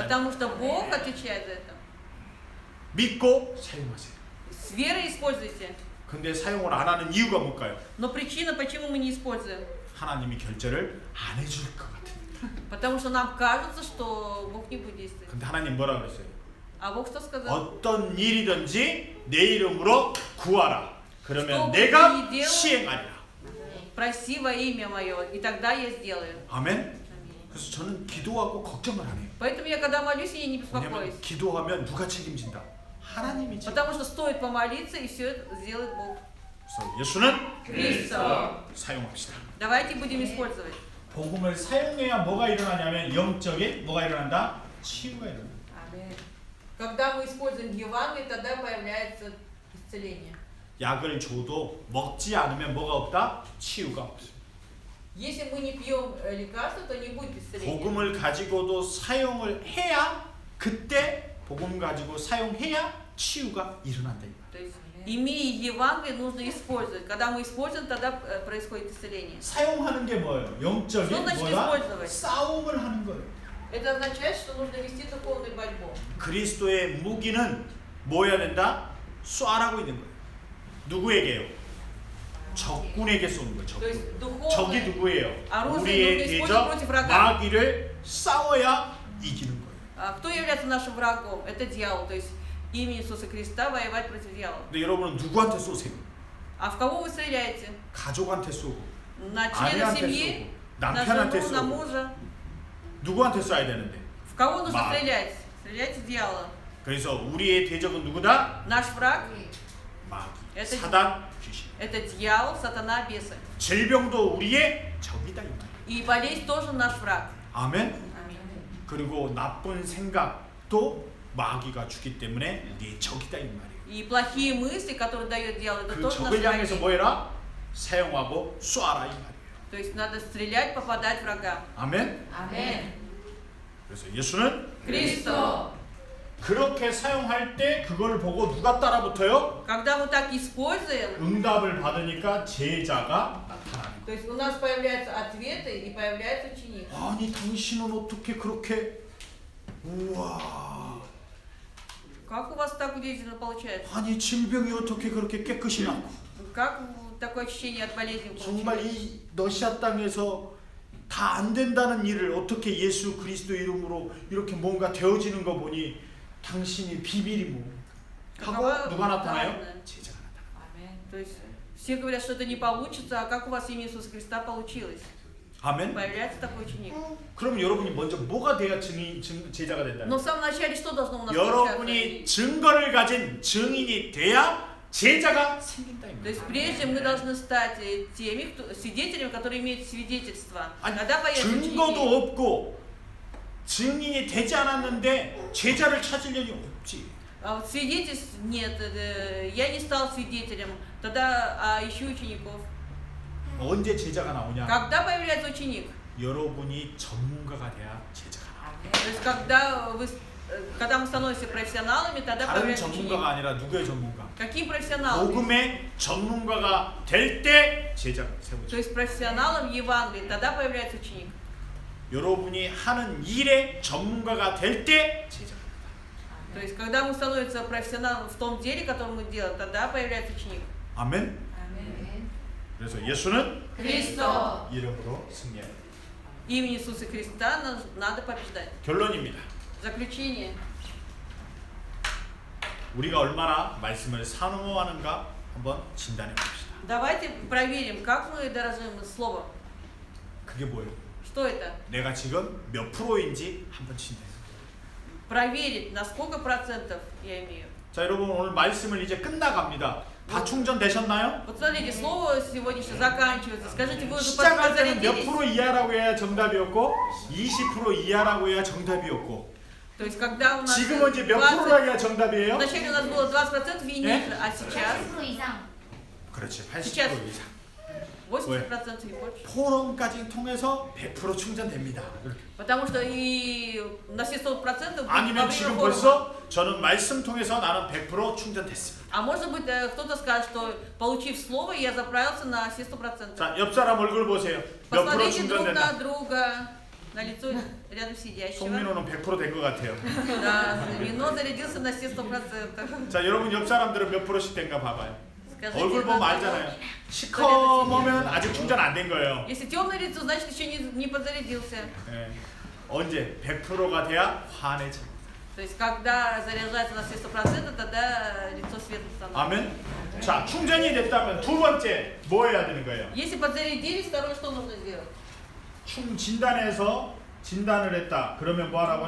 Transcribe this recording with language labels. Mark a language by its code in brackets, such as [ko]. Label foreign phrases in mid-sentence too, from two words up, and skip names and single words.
[ru] потому что Бог отвечает за это. [ko] 믿고 사용하세요. [ru] С верой используйте. [ko] 근데 사용을 안 하는 이유가 뭘까요? [ru] Но причина, почему мы не используем, [ko] 하나님이 결제를 안 해줄 것 같으니까. [ru] потому что нам кажется, что Бог не будет действовать. [ko] 근데 하나님 뭐라 그랬어요? [ru] А Бог что сказал? [ko] 어떤 일이든지 내 이름으로 구하라. 그러면 [ru] что бы [ko] 내가 [ru] ты ни делал, [ko] 시행하리라. [ru] проси во имя мое, и тогда я сделаю. [ko] 아멘. 그래서 저는 기도하고 걱정을 안 해요. [ru] Поэтому я когда молюсь, я не беспокоюсь. [ko] 왜냐면 기도하면 누가 책임진다? 하나님이 책임. [ru] Потому что стоит помолиться, и все это сделает Бог. [ko] 그래서 예수는 [ru] Христос. [ko] 사용합시다. [ru] Давайте будем использовать. [ko] 복음을 사용해야 뭐가 일어나냐면 영적인 뭐가 일어난다? 치유가 일어난다. [ru] Когда мы используем Евангелие, тогда появляется исцеление. [ko] 약을 줘도 먹지 않으면 뭐가 없다? 치유가 없어요. [ru] Если мы не пьем лекарства, то не будет исцеления. [ko] 복음을 가지고도 사용을 해야 그때 복음 가지고 사용해야 치유가 일어난다. 이 말이에요. [ru] То есть, имея Евангелие, нужно использовать. Когда мы используем, тогда происходит исцеление. [ko] 사용하는 게 뭐예요? 영적인 [ru] что значит [ko] 뭐다? [ru] использовать? [ko] 싸움을 하는 거예요. [ru] Это означает, что нужно вести духовную борьбу. [ko] 그리스도의 무기는 뭐 해야 된다? 쏴라고 있는 거예요. 누구에게요? 적군에게 쏘는 거예요. [ru] То есть [ko] 적군. 적이 [ru] духовное [ko] 누구예요? [ru] оружие [ko] 우리의 [ru] нужно использовать [ko] 대적 [ru] против врага. [ko] 마귀를 싸워야 이기는 거예요. [ru] Кто является нашим врагом? Это дьявол. То есть имя Иисуса Христа воевать против дьявола. [ko] 근데 여러분은 누구한테 쏘세요? [ru] А в кого вы стреляете? [ko] 가족한테 쏘고 [ru] На членов [ko] 아내한테 [ru] семьи? [ko] 쏘고 [ru] На [ko] 남편한테 [ru] жену, на [ko] 쏘고 [ru] мужа? [ko] 누구한테 쏴야 되는데? [ru] В кого нужно Маг. стрелять? Стреляйте в дьявола. [ko] 그래서 우리의 대적은 누구다? [ru] Наш враг [ko] 마귀, [ru] Это- [ko] 사단, 귀신. – [ru] это дьявол, сатана, бесы. [ko] 질병도 우리의 적이다 이 말이에요. [ru] И болезнь тоже наш враг. [ko] 아멘. 그리고 나쁜 생각도 마귀가 주기 때문에 네 적이다 이 말이에요. [ru] И плохие мысли, которые дает дьявол, это [ko] 그 [ru] тоже наш [ko] 적을 향해서 [ru] враг. [ko] 뭐 해라? 사용하고 쏴라 이 말이에요. [ru] То есть надо стрелять, попадать врага. [ko] 아멘. 아멘. 그래서 예수는 그리스도. 그렇게 사용할 때 그거를 보고 누가 따라붙어요? [ru] Когда мы так используем, [ko] 응답을 받으니까 제자가 나타나는 [ru] то есть у нас появляются ответы и появляется ученик. [ko] 거예요. 아니 당신은 어떻게 그렇게 우와 [ru] Как у вас так удивительно получается? [ko] 아니 질병이 어떻게 그렇게 깨끗이 낫고 [ru] Как такое очищение от болезни [ko] 정말 [ru] получилось? [ko] 이 러시아 땅에서 다 안 된다는 일을 어떻게 예수 그리스도 이름으로 이렇게 뭔가 되어지는 거 보니 당신이 비밀이 뭐 하고 누가 나타나요? 제자가 나타나요. 아멘. [ru] То есть все говорят, что это не получится, а как у вас имя Иисуса Христа получилось? [ko] 아멘. [ru] Появляется такой ученик. [ko] 그럼 여러분이 먼저 뭐가 돼야 제자가 된다는 [ru] Но [ko] 거예요? [ru] в самом начале что должно у нас получаться? [ko] 여러분이 증거를 가진 증인이 돼야 제자가 생긴다 이 [ru] То [ko] 말이에요. [ru] есть прежде мы должны стать теми свидетелями, которые имеют свидетельство. [ko] 아니, [ru] Когда появятся [ko] 증거도 [ru] ученики, [ko] 없고 증인이 되지 않았는데 제자를 찾으려니 없지. [ru] а вот свидетельств нет, я не стал свидетелем, тогда ищу учеников. [ko] 언제 제자가 나오냐? [ru] Когда появляется ученик? [ko] 여러분이 전문가가 돼야 제자가 나와. [ru] То есть когда мы становимся профессионалами, тогда [ko] 다른 [ru] появляется ученик. [ko] 전문가가 아니라 누구의 전문가? [ru] Каким профессионалом? [ko] 복음의 전문가가 될 때 제자가 [ru] То [ko] 세우죠. [ru] есть профессионалом Евангелия, тогда появляется ученик. [ko] 여러분이 하는 일의 전문가가 될 때 제자가 [ru] То есть когда мы становимся профессионалом в том деле, которое мы делаем, тогда появляется ученик. [ko] 아멘. 아멘. 그래서 예수는 그리스도. 이름으로 승리해요. [ru] Имени Иисуса Христа надо побеждать. [ko] 결론입니다. [ru] Заключение. [ko] 우리가 얼마나 말씀을 사모하는가 한번 진단해 봅시다. [ru] Давайте проверим, как мы дорожим словом. [ko] 그게 뭐예요? [ru] Что это? [ko] 내가 지금 몇 프로인지 한번 진단해. [ru] Проверить, на сколько процентов я имею. [ko] 자, 여러분 오늘 말씀을 이제 끝나갑니다. 다 충전되셨나요? [ru] Вот смотрите, слово сегодняшнее заканчивается. Скажите, вы уже [ko] 시작할 때는 몇 [ru] подзарядились? [ko] 프로 이하라고 해야 정답이었고 20% 이하라고 해야 정답이었고 [ru] То есть когда у нас [ko] 지금은 이제 몇 [ru] 20, [ko] 프로라고 해야 정답이에요? [ru] вначале у нас было 20% и ниже, а сейчас [ko] 80% 이상. 그렇지 80% [ru] Сейчас. [ko] 이상 [ru] 80% и больше. [ko] 포럼까지 통해서 100% 충전됩니다. 이렇게. [ru] Потому что и на все 100% будет во [ko] 아니면 [ru] время [ko] 지금 [ru] форума. [ko] 벌써 저는 말씀 통해서 나는 100% 충전됐습니다. [ru] А может быть, кто-то скажет, что получив слово, я заправился на все 100%. [ko] 자, 옆 사람 얼굴 보세요. 몇 프로 [ru] Посмотрите друг [ko] 충전됐나? [ru] на друга, на лицо рядом сидящего. [ko] 송민호는 100% 된 것 같아요. [ru] Да, вино зарядился на все 100%. [ko] 자, 여러분 옆 사람들은 몇 프로씩 된가 봐봐요. [ru] Скажите, [ko] 얼굴 보면 [ru] на [ko] 알잖아요. 시커머면 아직 충전 안 된 거예요. [ru] Если темное лицо, значит еще не подзарядился. [ko] 예. 언제 100%가 돼야 환해져. [ru] То есть, когда заряжается на все 100%, тогда лицо светлым становится. [ko] 아멘. 자, 충전이 됐다면 두 번째 뭐 해야 되는 거예요? [ru] Если подзарядились, второе что нужно сделать? [ko] 진단해서 진단을 했다. 그러면 뭐 하라고요?